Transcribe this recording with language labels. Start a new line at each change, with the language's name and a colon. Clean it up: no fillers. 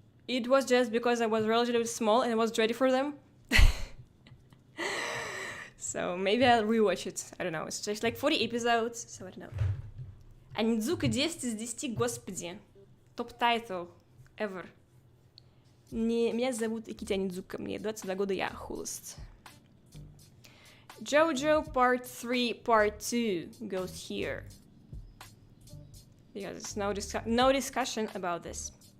English: it was just because I was relatively small and I was ready for them. So maybe I'll rewatch it. I don't know. It's just like 40 episodes, so I don't know.
Russian: Анидзука 10 из 10, господи. Топ-тайтл ever. Меня зовут Акити Анидзука, мне 22 года, я хулост.
English: JoJo Part 3, Part 2 goes here. Because there's no discussion about this.